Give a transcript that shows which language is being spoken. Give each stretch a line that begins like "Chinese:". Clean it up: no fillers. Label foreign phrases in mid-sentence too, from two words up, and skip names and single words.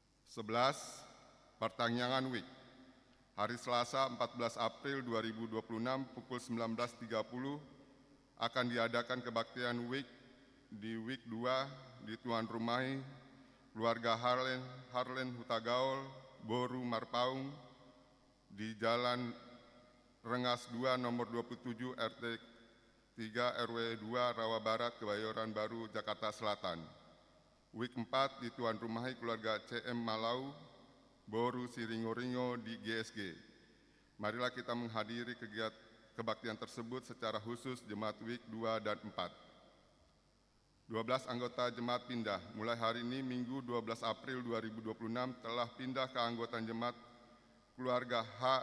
Indonesian: 11. Pertanyaan WIK. Hari Selasa 14 April 2026 pukul 19.30 akan diadakan kebaktian WIK di WIK 2 di tuan rumahi keluarga Harlen Hutagaol, Boru Marpaung di Jalan Rengas 2 nomor 27 RT 3 RW 2 Rawa Barat, Kebayoran Baru, Jakarta Selatan. WIK 4 di tuan rumahi keluarga CM Malau, Boru Siringo-Ringo di GSG. Marilah kita menghadiri kegiatan kebaktian tersebut secara khusus jemaat WIK 2 dan 4. 12 anggota jemaat pindah. Mulai hari ini Minggu 12 April 2026 telah pindah ke anggotaan jemaat keluarga H.